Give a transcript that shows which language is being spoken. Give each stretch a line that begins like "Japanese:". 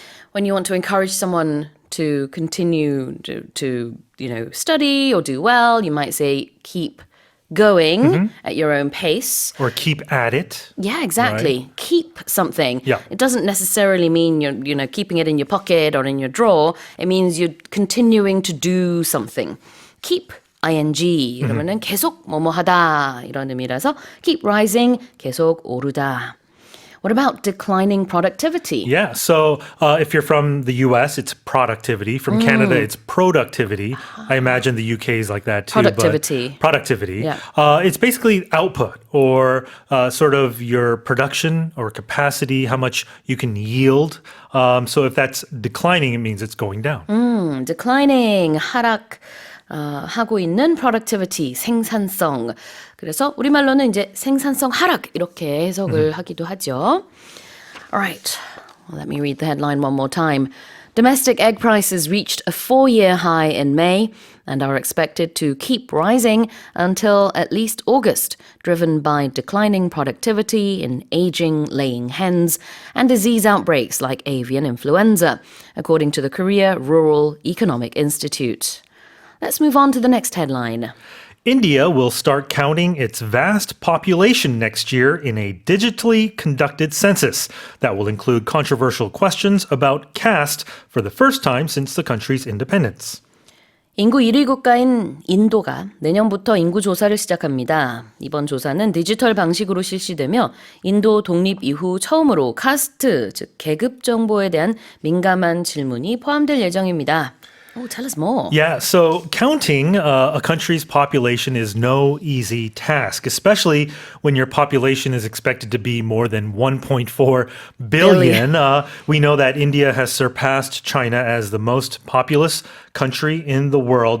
English: When you want to encourage someone to continue to study or do well, you might say keep going at your own pace. Or keep at it. Yeah, exactly. Right? Keep something. Yeah. It doesn't necessarily mean you're keeping it in your pocket or in your drawer. It means you're continuing to do something.
Korean: Keep ing 그러면은 계속 뭐뭐하다 이런 의미라서 keep rising 계속 오르다.
English: What about declining productivity? Yeah, so if you're from the US, it's productivity. From Canada, it's productivity. I imagine the UK is like that too. Productivity. Productivity. Yeah. It's basically output or sort of your production or capacity, how much you can yield. So if that's declining, it means it's going down. Declining, 하락.
Korean: 하고 있는 productivity, 생산성. 그래서 우리말로는 이제 생산성 하락 이렇게 해석을 하기도 하죠.
English: All right, well, let me read the headline one more time. Domestic egg prices reached a 4-year high in May and are expected to keep rising until at least August, driven by declining productivity in aging laying hens and disease outbreaks like avian influenza, according to the Korea Rural Economic Institute. Let's move on to the next headline. India will start counting its vast population next year in a digitally conducted census that will include controversial questions about caste for the first time since the country's independence.
Korean: 인구 1위 국가인 인도가 내년부터 인구조사를 시작합니다. 이번 조사는 디지털 방식으로 실시되며 인도 독립 이후 처음으로 caste, 즉 계급 정보에 대한 민감한 질문이 포함될 예정입니다.
English: Oh, tell us more. Yeah, so counting a country's population is no easy task, especially when your population is expected to be more than 1.4 billion. We know that India has surpassed China as the most populous country in the world.